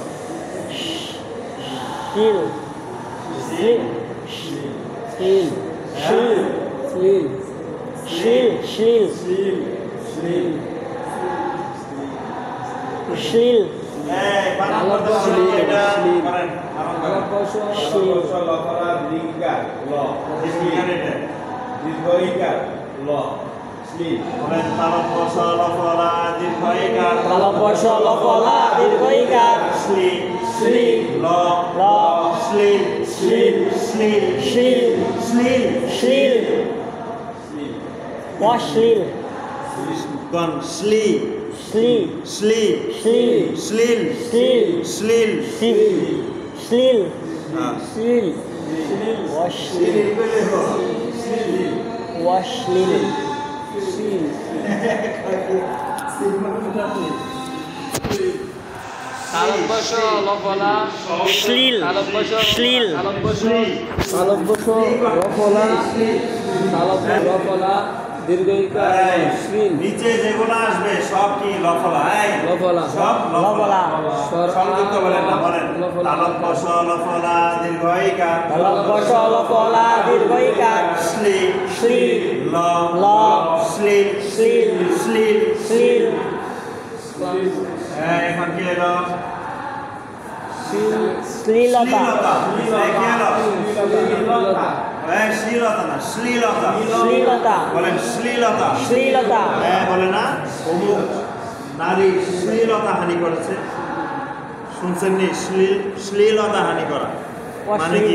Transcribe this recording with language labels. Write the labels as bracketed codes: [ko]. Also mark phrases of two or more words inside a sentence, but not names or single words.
[bn] শিল শিল শিল শিল শিল শিল শিল এই বানান করতে পারবেন কি এটা করেন আরম্ভ করেন দীর্ঘিকার এটা বলেন তালব্য লফলা দীর্ঘিকার তালব্য লফলা দীর্ঘইকার শ্লী শ্লী ল ল শ্লীল শ্লীল শ্লীল শিল শ্লীল শিল অশ্লীল গণ শ্লী শ্লী শ্লী শ্লীল শ্লীল শ্লীল শ্লীল শ্লীল শ্লীল হ্যাঁ শ্লীল অশ্লীল অশ্লীল শ্লীল শ্লীল তালব্য রফলা তালব্য রফলা দীর্ঘইকার এই, শ্লীল নিচে যেগুলো আসবে সব কি লফলা এই লফলা সব লফলা স্বর সংযুক্ত বলেন না বলেন লফলা। তালব্য লফলা দীর্ঘইকার তালব্য লফলা দীর্ঘইকার শ্লী শ্লী ল ল শ্লীল শ্লীল শ্লীল শ্লীল এখন কি এলো শ্লীলতা শ্লীলতা এই কি এলো শ্লীলতা এই শ্লীলতা না শ্লীলতা শ্লীলতা বলেন শ্লীলতা শ্লীলতা হ্যাঁ বলে না অমুক নারী শ্লীলতা হানি করেছে শুনছেন নি শ্লীলতা হানি করা মানে কি